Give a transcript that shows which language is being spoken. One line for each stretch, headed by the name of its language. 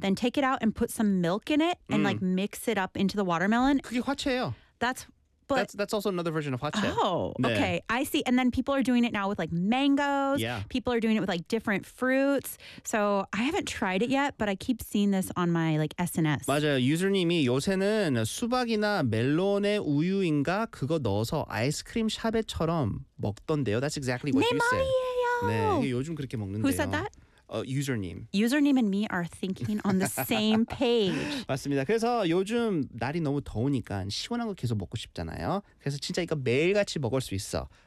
English: Then take it out and put some milk in it and like mix it up into the watermelon.
Korean: 그게 화채예요.
English: That's also another version of hotcha. Oh, 네. Okay. I see. And then people are doing it now with like mangoes. Yeah. People are doing it with like different fruits. So I haven't tried it yet, but I keep seeing this on my like SNS.
Korean: 맞아요. 유저님이 요새는 수박이나 멜론에 우유인가 그거 넣어서 아이스크림 샤베처럼 먹던데요.
English: That's exactly what
Korean: 네,
English: you
Korean: 말이에요.
English: said.
Korean: 네, 이게 요즘 그렇게 먹는데요.
English: Who said that? Username and me are thinking on the same page.
Korean: 맞습니다. 그래서 요즘 날이 너무 더우니까 시원한 거 계속 먹고 싶잖아요. 그래서 진짜 이거 매일같이 먹을 수 있어.